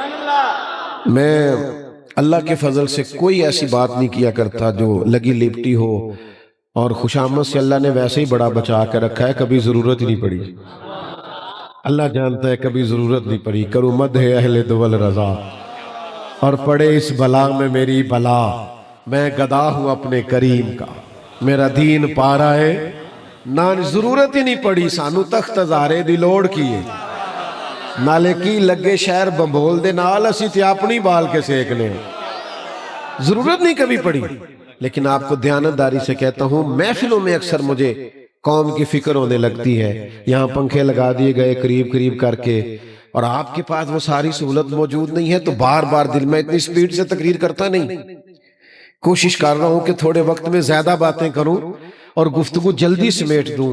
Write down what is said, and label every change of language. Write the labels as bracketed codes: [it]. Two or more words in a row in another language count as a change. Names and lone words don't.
[ur] میں اللہ کے فضل سے کوئی ایسی بات نہیں کیا کرتا جو لگی لپٹی ہو، اور خوشامد سے اللہ نے ویسے ہی بڑا بچا کے رکھا ہے، کبھی ضرورت ہی نہیں پڑی، اللہ جانتا ہے کبھی ضرورت نہیں پڑی۔ کرو مدح اہل دول رضا اور پڑے اس بلا میں میری بلا، میں گدا ہوں اپنے کریم کا، میرا دین پارا ہے نہ ضرورت ہی نہیں پڑی، [pa] سانو تخت ہزارے دی لوڑ کیے، نالے کی لگے شہر بمبول دے نال اسی تے اپنی بال کے سیکنے، ضرورت نہیں کبھی پڑی۔ [ur] لیکن آپ کو دیانتداری سے کہتا ہوں، محفلوں میں اکثر مجھے قوم کی فکر ہونے لگتی ہے، یہاں پنکھے لگا دیے گئے قریب قریب کر کے، اور آپ کے پاس وہ ساری سہولت موجود نہیں ہے، تو بار بار دل میں اتنی سپیڈ سے تقریر کرتا نہیں، کوشش کر رہا ہوں کہ تھوڑے وقت میں زیادہ باتیں کروں اور گفتگو جلدی سمیٹ دوں۔